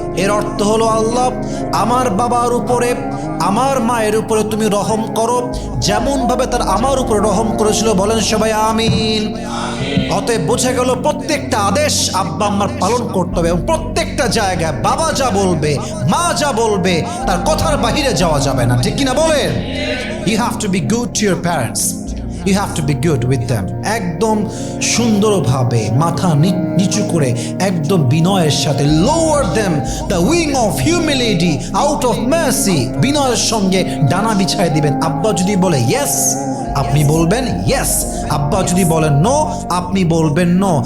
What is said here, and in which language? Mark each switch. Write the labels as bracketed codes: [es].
[bn] এর অর্থ হলো, আল্লাহ আমার বাবার উপরে, আমার মায়ের উপরে তুমি রহম করো যেমন ভাবে তার আমার উপরে রহম করেছিল, বলেন সবাই আমিন। অতএব বোঝা গেল প্রত্যেকটা আদেশ আব্বা আম্মার পালন করতে হবে, এবং প্রত্যেকটা জায়গায় বাবা যা বলবে, মা যা বলবে, তার কথার বাহিরে যাওয়া যাবে না, ঠিক কিনা বলেন? [en] You have to be good to your parents. You have to be good with them. [bn] একদম সুন্দরভাবে মাথা নিচু করে, একদম বিনয়ের সাথে, [en] lower them the wing of humility out of mercy, [bn] বিনয়ের সঙ্গে ডানা বিছায় দিবেন। আব্বা যদি বলে ইয়েস, আপনি বলবেন ইয়েস। আব্বা যদি বলেন নো, আপনি বলবেন নো।